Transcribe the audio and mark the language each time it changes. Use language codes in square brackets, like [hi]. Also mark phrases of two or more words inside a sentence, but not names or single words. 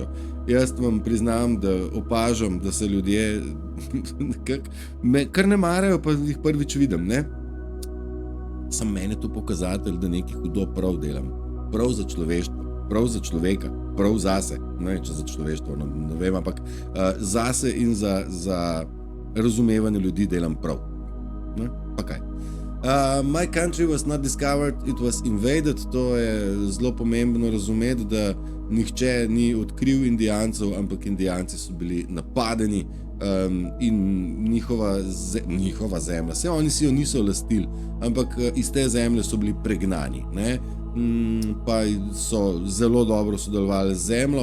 [sl] Jaz vam priznam, da opažam, da se ljudje me kar ne marajo, pa jih prvič vidim, ne? Sam meni je to pokazatelj, da nekaj hudo prav delam. Prav za človeštvo, prav za človeka, prav zase. Ne, če za človeštvo, ne vem, ampak zase in za razumevanje ljudi delam prav. Ne? Pa kaj? [en] My country was not discovered, it was invaded. [sl] To je zelo pomembno razumeti, da nihče ni odkril Indijancev, ampak Indijanci so bili napadeni in njihova zemlja. Se oni si jo niso lastili, ampak iz te zemlje so bili pregnani, ne? Pa so zelo dobro sodelovali z zemljo.